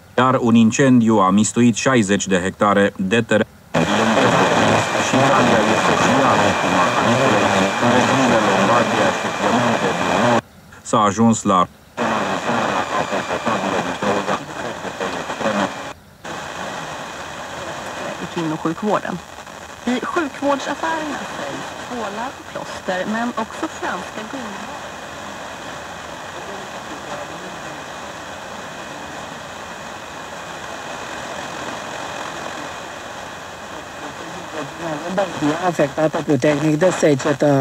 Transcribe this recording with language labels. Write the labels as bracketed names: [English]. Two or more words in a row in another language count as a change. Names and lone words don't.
[Romanian] Dar un incendiu a mistuit 60 de hectare de teren. Și Italia este și ea ultima caniculei, în regiunile Lombardia și Piemonte din nord s-a ajuns la [Swedish] kvinnosjukvården. I sjukvårdsaffärerna säljs tvålar och plåster, men också franska gummi. [Romanian] Afectată puternic de secetă.